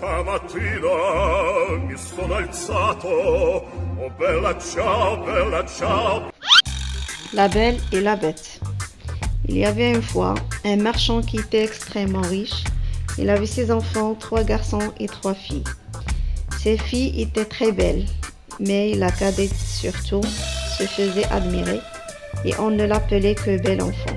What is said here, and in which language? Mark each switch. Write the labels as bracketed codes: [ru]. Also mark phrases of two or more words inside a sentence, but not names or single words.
[it] mattina mi sono alzato, oh bella ciao, bella ciao. [fr] La Belle et la Bête. Il y avait une fois un marchand qui était extrêmement riche. Il avait 6 enfants, 3 garçons et 3 filles. Ces filles étaient très belles, mais la cadette surtout se faisait admirer et on ne l'appelait que bel enfant.